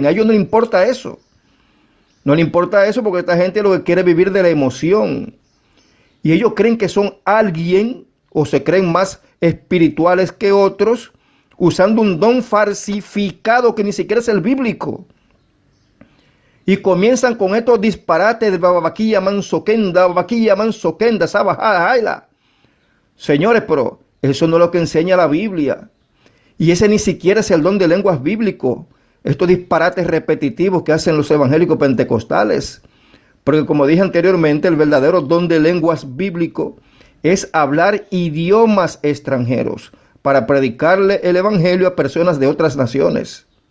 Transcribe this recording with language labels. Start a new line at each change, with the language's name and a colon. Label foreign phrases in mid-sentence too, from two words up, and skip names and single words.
Spanish: A ellos no les importa eso. No les importa eso porque esta gente lo que quiere es vivir de la emoción. Y ellos creen que son alguien o se creen más espirituales que otros, usando un don falsificado que ni siquiera es el bíblico. Y comienzan con estos disparates de babaquilla mansoquenda, sabajala. Señores, pero eso no es lo que enseña la Biblia. Y ese ni siquiera es el don de lenguas bíblico. Estos disparates repetitivos que hacen los evangélicos pentecostales. Porque como dije anteriormente, el verdadero don de lenguas bíblico es hablar idiomas extranjeros para predicarle el evangelio a personas de otras naciones.